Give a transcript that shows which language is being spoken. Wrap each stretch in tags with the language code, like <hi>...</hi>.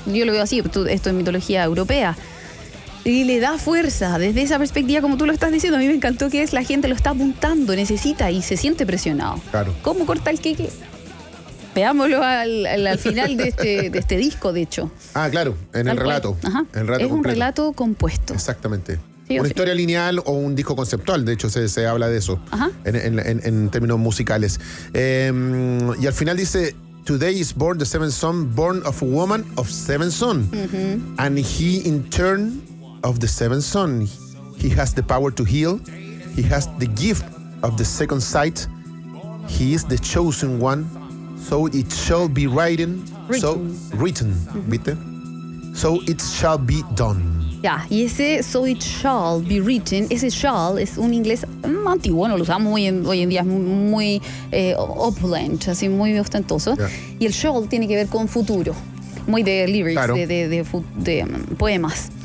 <es>Yo lo veo así, esto es mitología europea. Y le da fuerza desde esa perspectiva, como tú lo estás diciendo. A mí me encantó que es la gente lo está apuntando, necesita y se siente presionado. Claro. ¿Cómo corta el queque? Veámoslo al final de este disco, de hecho. Ah, claro, en el relato. Ajá. El relato. Es completo. Un relato compuesto. Exactamente. Sí, una historia lineal o un disco conceptual, de hecho se habla de eso. Ajá. En términos musicales. Y al final dice:</es> <en>Today is born the seventh son, born of a woman of seven son. Uh-huh. And he in turn. Of the seventh son, he has the power to heal, he has the gift of the second sight, he is the chosen one, so it shall be written. Mm-hmm.</en> <es>¿Viste?</es> <en>So it shall be done.</en> <es>Ya, y ese</es> <en>so it shall be written,</en> <es>ese shall es un inglés antiguo, no lo usamos hoy en día, es muy opulent, así muy ostentoso, yeah. Y el shall tiene que ver con futuro, muy de lyrics, claro. de poemas.</es>